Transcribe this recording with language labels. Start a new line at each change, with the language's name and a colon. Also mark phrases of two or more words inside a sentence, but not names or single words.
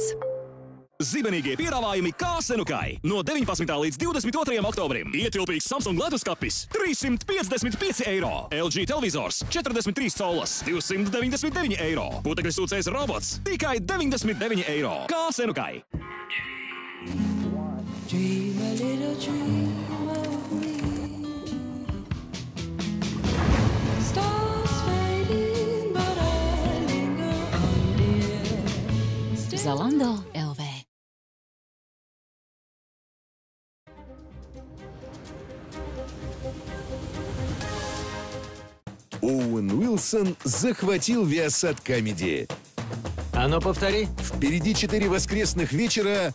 Latvian: Zibenīgie piedāvājumi Kāsenukai. No 19. līdz 22. oktobrim. Ietilpīgs Samsung leduskapis 355 eiro. LG televizors 43 colas 299 eiro. Putekļu sūcējs robots tikai 99 eiro. Kāsenukai.
English: Dream a little dream of me. Stars fading, but I linger on, dear.
Latvian: Zalando LV.
Russian: Оуэн Уилсон захватил Viasat Comedy. А ну повтори. Впереди 4 воскресных вечера.